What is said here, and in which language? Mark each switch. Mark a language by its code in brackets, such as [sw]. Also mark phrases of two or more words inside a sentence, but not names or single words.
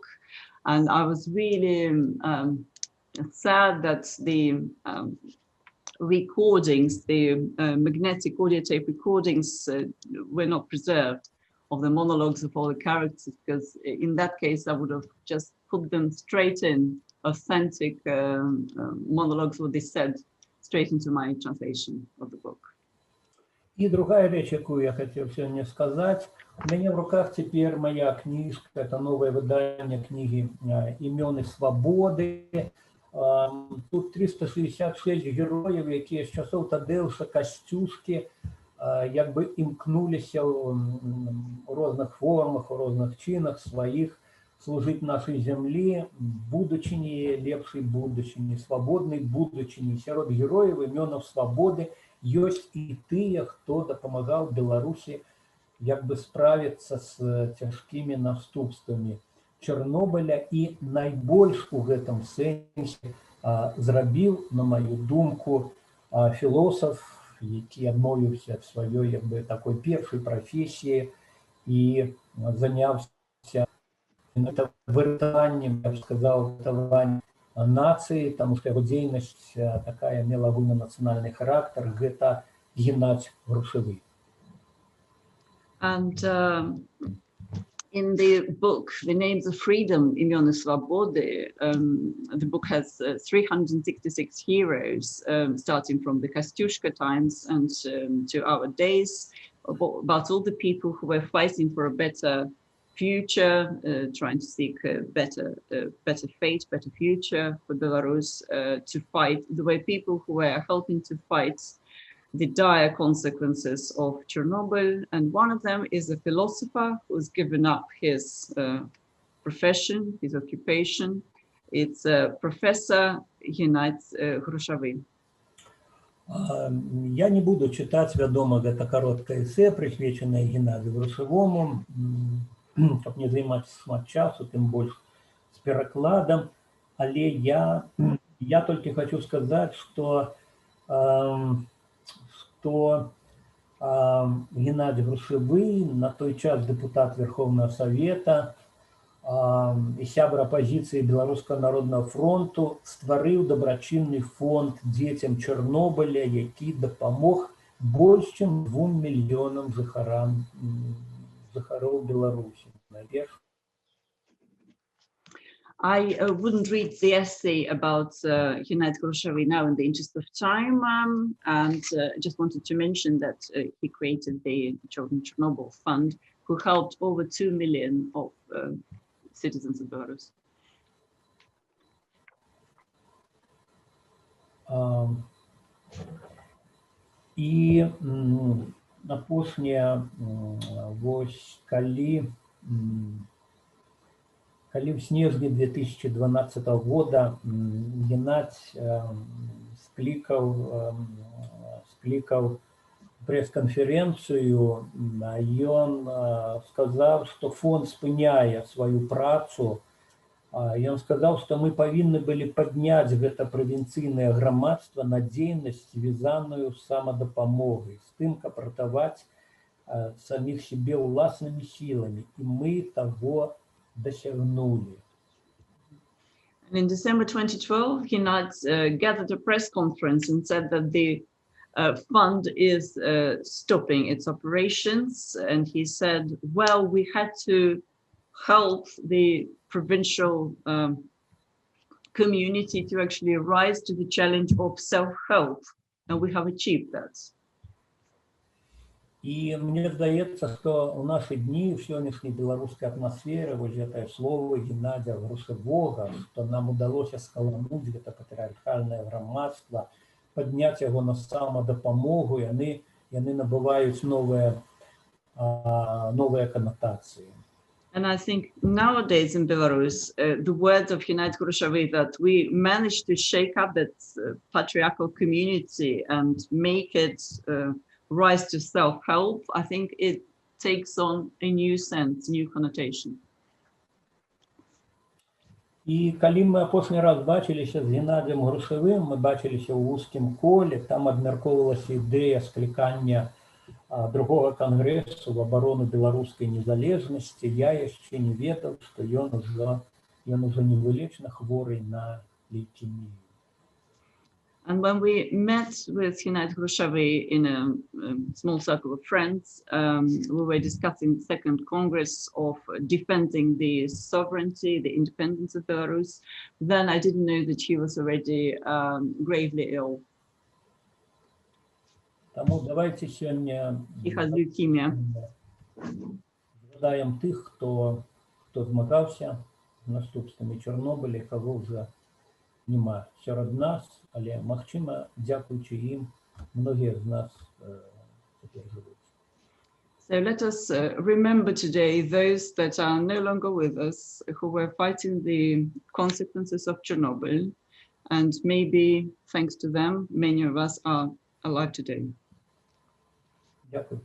[en] And I was really sad that the recordings, the magnetic audio tape recordings were not preserved of the monologues of all the characters, because in that case I would have just put them straight in, authentic monologues, what they said, straight into my translation of the book. [ru] И другая вещь, какую я хотел сегодня сказать. У меня в руках теперь моя книжка, это новое выдание книги «Имен и свободы». Тут 366 героев, которые с часов Тадеуша Костюшки [be] як бы імкнулися [ru] у разных формах, у разных чинах своих служить нашей земле, [be] будучині, лепшей будучині, [ru] свободной будучині. [be] Сярод героев [ru] именов свободы есть [be] и тыя, хто дапамагаў Беларусі як бы справіцца з цяжкімі наступствамі Чорнобыля, і найбольш у гэтым сэнсе зрабіў, на маю думку, філосаф, які адмовіўся ад сваёй як бы такой першай прафесіі і заняўся выратаваннем, я б сказаў, выратаваннем нацыі, таму што яго дзейнасць такая мела агульнанацыянальны характар, гэта Геннадзь Грушевы. [en] And in the book, The Names of Freedom, Imen и Svobody, the book has 366 heroes, starting from the Kostyushka times and to our days, about all the people who were fighting for a better future, trying to seek a better fate, better future for Belarus, to fight. There were people who were helping to fight the dire consequences of Chernobyl, and one of them is a philosopher who's given up his profession, his occupation. It's Professor Геннадзь Грушевы. [ru] Я не буду читать, [be] вядома, гэта кароткае эсэ, прысвечанае Геннадзю Грушевому, каб не займаць шмат часу, тым больш з перакладам, але я толькі хочу сказаць, што Геннадзь Грушевы, на той час депутат Верховного Совета і сябра апозіцыі Беларускага народнага фронту, стварыў дабрачынны фонд дзецям Чорнобыля, які дапамог больш чым 2 мільёнам жыхароў Беларусі. [en] I wouldn't read the essay about Gennady Grushevy now in the interest of time, and just wanted to mention that he created the Children Chernobyl Fund, who helped over 2 million of citizens of Belarus. [be] І апошняе, вось калі в снежні 2012 года Геннадзь склікаў прэс-канферэнцыю, ён сказаў, што фонд спыняе сваю працу. Ён сказаў, што мы павінны былі падняць гэта правінцыйнае грамадства на дзейнасць, звязаную з самадапамогай, з тым, каб ратаваць [ru] самих себе властными силами, и мы того досягнули. [en] And in December 2012, he gathered a press conference and said that the fund is stopping its operations. And he said, well, we had to help the provincial community to actually rise to the challenge of self-help. And we have achieved that. [be] И мне здаецца, што ў нашы дні ў сённяшняй беларускай атмасферы вось гэтае слово Геннадзя Грушавога, што нам удалося скаламуць гэта патрыархальнае грамадства, падняць яго на самадапамогу, яны набываюць новыя канатацыі. [en] And I think nowadays in Belarus, the words of Gennady Grushev that we managed to shake up that patriarchal community and make it rise to self-help, I think it takes on a new sense, new connotation. [be] І калі мы апошні раз бачыліся з Геннадзем Грушавым, мы бачыліся ў вузкім коле, там абмяркоўвалася ідэя склікання другого кангрэсу в абарону беларускай незалежнасці. Я яшчэ не ведаў, што ён ужо невылечна хворы на лейкемію. [en] And when we met with Gennady Grushev in a small circle of friends, we were discussing the Second Congress of defending the sovereignty, the independence of Belarus. Then I didn't know that he was already gravely ill. [be] Тому давайте сёння [en] He has leukemia. [be] Згадаем тых, хто змагаўся з наступствамі Чорнобыля, каго ўжо нема сярод нас, але, магчыма, дзякуючы ім, многія з нас цяпер жывуць. [en] So let us remember today those that are no longer with us, who were fighting the consequences of Chernobyl, and maybe thanks to them, many of us are alive today. [uk] Дякую.